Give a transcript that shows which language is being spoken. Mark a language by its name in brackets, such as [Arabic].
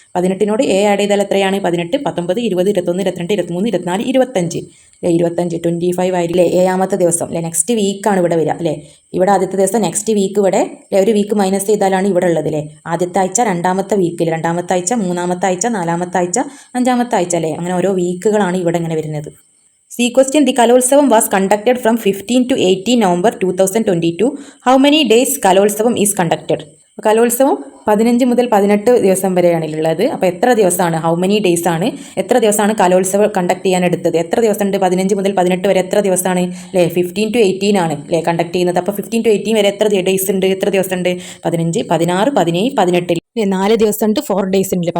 [Malayalam] 18നോട് 7 add ചെയ്താൽ എത്രയാണ്, 18, 19, 20, 21, 22, 23, 24, 25 അല്ലേ. 25, 25 ആയില്ലേ 7ാമത്തെ ദിവസം അല്ലേ. നെക്സ്റ്റ് വീക്കാണ് ഇവിടെ വരിക അല്ലേ. ഇവിടെ ആദ്യത്തെ ദിവസം, നെക്സ്റ്റ് വീക്ക് ഇവിടെ അല്ലേ, ഒരു വീക്ക് മൈനസ് ചെയ്താലാണ് ഇവിടെ ഉള്ളത് അല്ലേ. ആദ്യത്തെ ആഴ്ച, 2ാമത്തെ വീക്കിൽ, 2ാമത്തെ ആഴ്ച, 3ാമത്തെ ആഴ്ച, 4ാമത്തെ ആഴ്ച, 5ാമത്തെ ആഴ്ച അല്ലേ. അങ്ങനെ ഓരോ വീക്കുകളാണ് ഇവിടെ ഇങ്ങനെ വരുന്നത്. [English] C question, the Kalolsavam was conducted from 15 to 18 November 2022. How many days Kalolsavam is conducted? [Malayalam] കലോത്സവം 15 മുതൽ 18 ദിവസം വരെയാണ് ഉള്ളത്. അപ്പോൾ എത്ര ദിവസമാണ്, [English] how many days [Malayalam] ആണ്, എത്ര ദിവസമാണ് കലോത്സവം കണ്ടക്ട് ചെയ്യാൻ എടുത്തത്, എത്ര ദിവസമുണ്ട് 15 മുതൽ 18 വരെ എത്ര ദിവസമാണ് അല്ലേ, 15 to 18 ആണ് അല്ലേ കണ്ടക്ട് ചെയ്യുന്നത്. അപ്പോൾ 15 to 18 വരെ എത്ര ഡേയ്സ് ഉണ്ട്, എത്ര ദിവസമുണ്ട്, 15, 16, 17, 18 4 ദിവസമുണ്ട്, 4 ഡേയ്സ് ഉണ്ട്.